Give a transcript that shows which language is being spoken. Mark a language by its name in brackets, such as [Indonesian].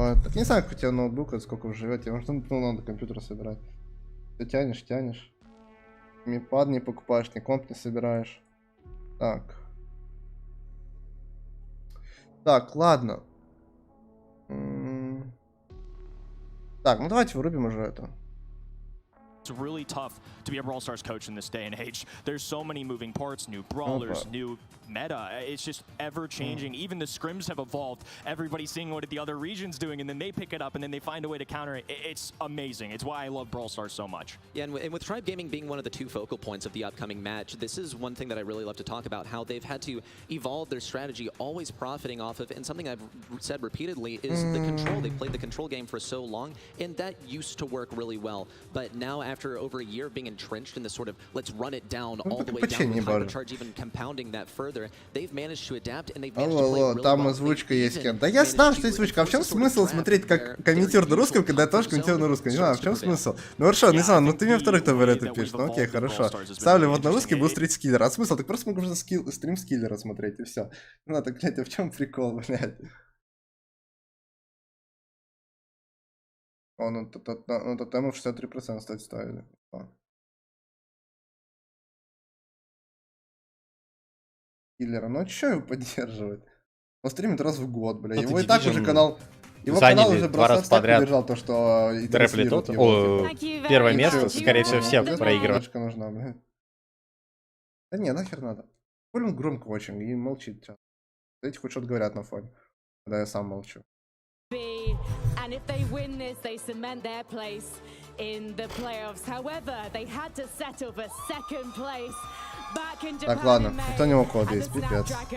[Russian] Так не знаю, как у тебя ноутбук, сколько вы живете. Может, надо компьютер собирать. Ты тянешь. Мипад не покупаешь, ни комп не собираешь. Так, ладно. Так, ну давайте вырубим уже это. [English] It's really tough to be a Brawl Stars coach in this day and age. There's so many moving parts, new brawlers, new meta. It's just ever changing. Even the scrims have evolved. Everybody's seeing what the other region's doing, and then they pick it up, and then they find a way to counter it. It's amazing. It's why I love Brawl Stars so much. Yeah, and with Tribe Gaming being one of the two focal points of the upcoming match, this is one thing that I really love to talk about, how they've had to evolve their strategy, always profiting off of, and something I've said repeatedly is the control. They've played the control game for so long, and that used to work really well. But now, after over a year of being entrenched in this sort of let's run it down all the way down with hypercharge, even compounding that further, they've managed to adapt and they've managed to play really [Russian] там [English] well. [Russian] озвучка есть, Кен. Да я знал, что есть озвучка. А в чем смысл смотреть, как комментирую на русском, когда я тоже комментирую на русском? Не знаю, в чем смысл? Ну хорошо, не знаю, ну ты мне второй, кто в это пишет. Ну окей, хорошо. Ставлю вот на русский, буду смотреть скиллера. А смысл? Так просто могу уже стрим скиллера смотреть, и все. Ну надо, блядь, а в чем прикол, блядь? О, ну тотему в 63%, кстати, ставили. Киллера, ну а чё его поддерживать? Он стримит раз в год, бля. Его и так уже канал... Его канал уже Бравл Старс поддержал то, что... Дрэпли тот. Первое место, скорее всего, все проигрывают. Нужна, бля. Да не, нахер надо. Блин, громко очень и молчит сейчас. Эти хоть что-то говорят на фоне, когда я сам молчу. [English] And if they win this, they cement their place in the playoffs. However, they had to settle for second place back in Japan. [Russian] Так, ладно, кто не мог хода есть, пипец.